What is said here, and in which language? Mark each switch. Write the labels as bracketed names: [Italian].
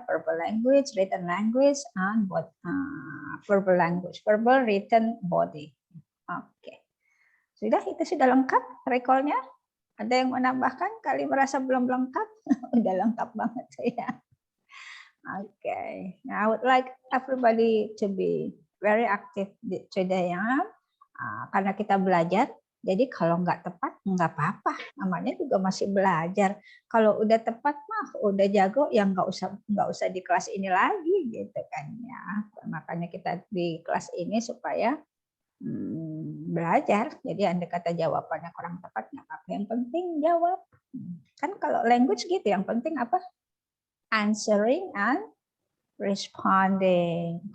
[English] Verbal language, written language, and verbal language. Verbal, written, body. Oke. [Indonesian] Itu sudah lengkap recall-nya? Ada yang menambahkan? Kali merasa belum lengkap? Udah lengkap banget ya. Okay. [English] Now I would like everybody to be very active today ya. [Indonesian] Karena kita belajar. Jadi kalau nggak tepat nggak apa-apa, namanya juga masih belajar. Kalau udah tepat mah udah jago, ya nggak usah di kelas ini lagi gitu kan ya. Makanya kita di kelas ini supaya belajar. Jadi andai kata jawabannya kurang tepat nggak apa-apa, yang penting jawab. Kan kalau language gitu, yang penting apa? [English] Answering and responding.